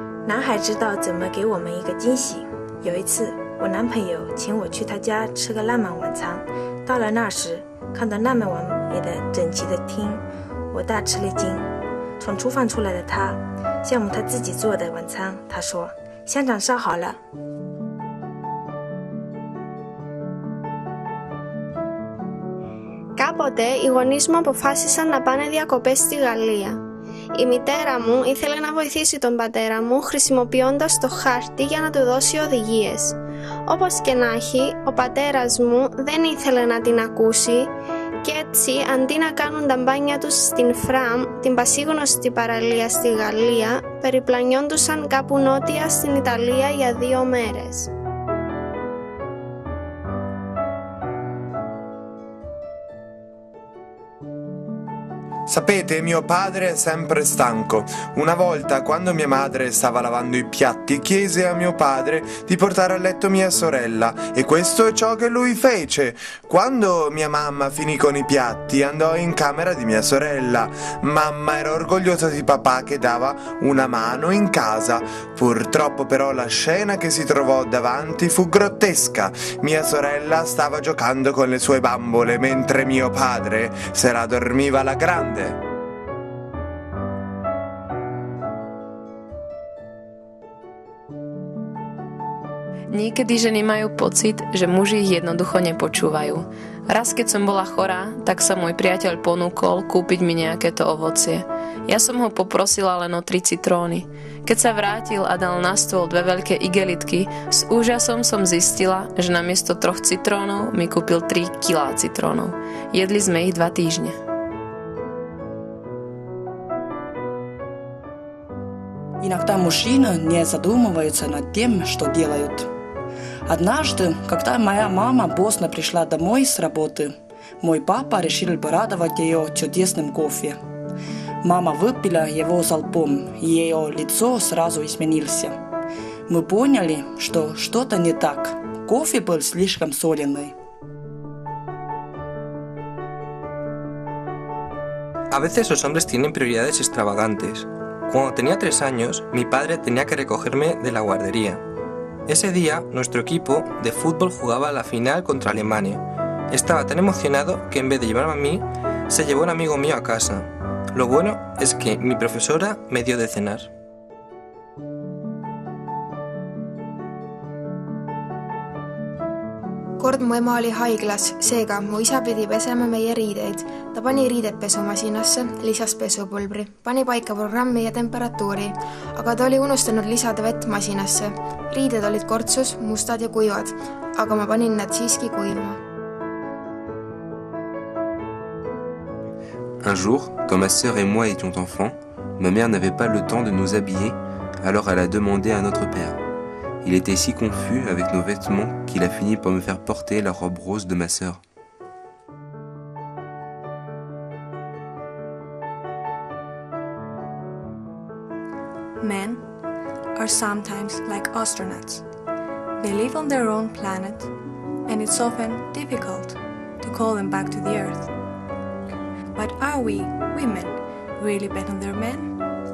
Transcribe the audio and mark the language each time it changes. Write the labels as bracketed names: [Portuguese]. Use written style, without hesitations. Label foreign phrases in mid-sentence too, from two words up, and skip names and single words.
[Chinese] 男孩知道怎么给我们一个惊喜。有一次，我男朋友请我去他家吃个浪漫晚餐。到了那时，看到那么完美的整齐的厅，我大吃了一惊。从厨房出来的他，项目他自己做的晚餐，他说：“香肠烧好了。” [Greek] Κάποτε οι γονείς μου αποφάσισαν να πάνε διακοπές στη Γαλλία. Η μητέρα μου ήθελε να βοηθήσει τον πατέρα μου χρησιμοποιώντας το χάρτη για να του δώσει οδηγίες. Όπως και να έχει, ο πατέρας μου δεν ήθελε να την ακούσει και έτσι αντί να κάνουν τα μπάνια τους στην Φραμ, την πασίγνωστη παραλία στη Γαλλία, περιπλανιόντουσαν κάπου νότια στην Ιταλία για 2 μέρες. [Italian] Sapete, mio padre è sempre stanco. Una volta, quando mia madre stava lavando i piatti, chiese a mio padre di portare a letto mia sorella, e questo è ciò che lui fece. Quando mia mamma finì con i piatti, andò in camera di mia sorella. Mamma era orgogliosa di papà che dava una mano in casa. Purtroppo però la scena che si trovò davanti fu grottesca. Mia sorella stava giocando con le sue bambole mentre mio padre se la dormiva alla grande. [Slovak] Niekedy ženy majú pocit, že muži ich jednoducho nepočúvajú. Raz, keď som bola chorá, tak sa môj priateľ ponúkol kúpiť mi nejaké to ovocie. Ja som ho poprosila len o 3 citróny. Keď sa vrátil a dal na stôl 2 veľké igelitky, s úžasom som zistila, že namiesto 3 citrónov mi kúpil 3 kilá citrónov. Jedli sme ich 2 týždne. [Russian] Иногда мужчины не задумываются над тем, что делают. Однажды, когда моя мама поздно пришла домой с работы, мой папа решил порадовать ее чудесным кофе. Мама выпила его залпом, и ее лицо сразу изменилось. Мы поняли, что что-то не так. Кофе был слишком соленый. [Spanish] A veces los hombres tienen prioridades extravagantes. Cuando tenía 3 años, mi padre tenía que recogerme de la guardería. Ese día, nuestro equipo de fútbol jugaba la final contra Alemania. Estaba tan emocionado que en vez de llevarme a mí, se llevó un amigo mío a casa. Lo bueno es que mi profesora me dio de cenar. [Estonian] Kord mu ema oli haiglas, seega mu isa pidi pesema meie riideid. Ta pani riided pesumasinasse, lisas pesupulbri, pani paika programmi ja temperatuuri, aga ta oli unustanud lisada vett masinasse. Riided olid kortsus, mustad ja kuivad, aga ma panin nad siiski kuivama. [French] Un jour, quand ma sœur et moi étions enfants, ma mère n'avait pas le temps de nous habiller, alors elle a demandé à notre père. Il était si confus avec nos vêtements qu'il a fini par me faire porter la robe rose de ma sœur. [English] Men are sometimes like astronauts. They live on their own planet, and it's often difficult to call them back to the Earth. But are we, women, really better than men?